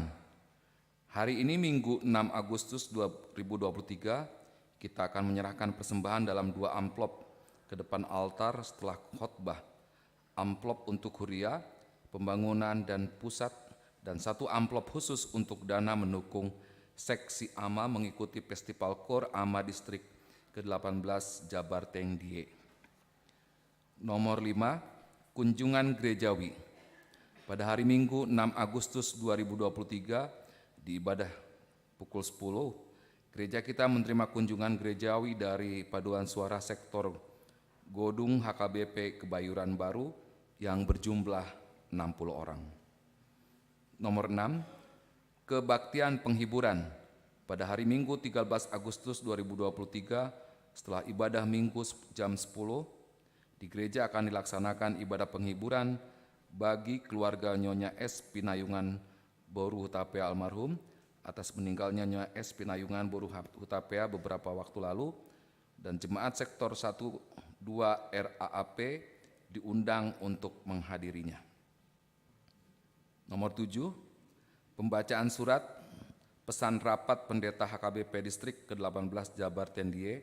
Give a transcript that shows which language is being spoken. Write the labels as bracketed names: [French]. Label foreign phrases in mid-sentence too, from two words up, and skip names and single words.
[Indonesian] Hari ini Minggu 6 Agustus 2023, kita akan menyerahkan persembahan dalam 2 amplop ke depan altar setelah khotbah. Amplop untuk huria, pembangunan dan pusat, dan 1 amplop khusus untuk dana mendukung seksi AMA mengikuti Festival Kor AMA Distrik ke-18 Jabar Tengdie. Nomor 5, kunjungan gerejawi. Pada hari Minggu 6 Agustus 2023 di ibadah pukul 10, gereja kita menerima kunjungan gerejawi dari paduan suara sektor Godung HKBP Kebayoran Baru yang berjumlah 60 orang. Nomor 6, kebaktian penghiburan. Pada hari Minggu 13 Agustus 2023 setelah ibadah Minggu jam 10, di gereja akan dilaksanakan ibadah penghiburan bagi keluarga Nyonya S. Pinayungan Boru Hutapea almarhum atas meninggalnya Nyonya S. Pinayungan Boru Hutapea beberapa waktu lalu, dan jemaat sektor 1-2 RAAP diundang untuk menghadirinya. Nomor 7, pembacaan surat pesan rapat pendeta HKBP Distrik ke-18 Jabar Tendie.